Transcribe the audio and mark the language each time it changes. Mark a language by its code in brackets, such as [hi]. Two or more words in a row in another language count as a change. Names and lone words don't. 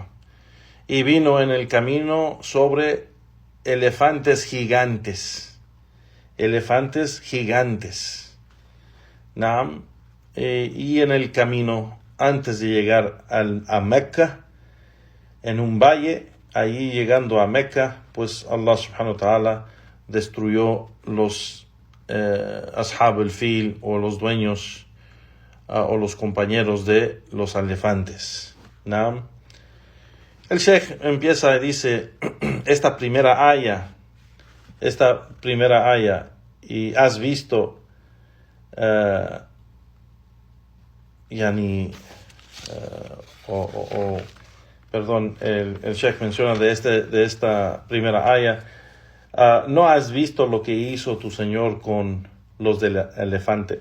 [es] Y vino en el camino sobre elefantes gigantes. Naam. Y en el camino, antes de llegar a Meca, en un valle, allí llegando a Meca, pues [ar] الله سبحانه وتعالى [es] destruyó los [ar] أصحاب الفيل, [es] o los dueños o los compañeros de los elefantes. ¿No? El Sheikh empieza y dice, esta primera aya, y has visto, el Sheikh menciona de esta primera aya, no has visto lo que hizo tu Señor con los del elefante.